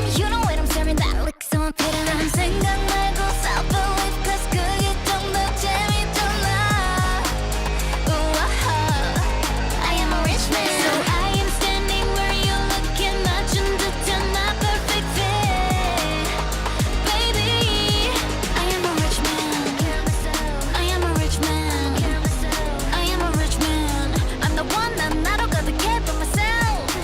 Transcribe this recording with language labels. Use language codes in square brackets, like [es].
[en] You know what I'm serving. That looks so appealing. [ko] 난 생각 말고 [en] self-belief. Cause [ko] 그게 좀 더 재밌잖아. [en] Ooh, I am a rich man. So I am standing where you looking [ko] 맞춘 듯한 [en] my perfect fit. Baby, I am a rich man. I am a rich man. I am a rich man. I'm the one [ko] 난 나로 가득해 [en] by myself.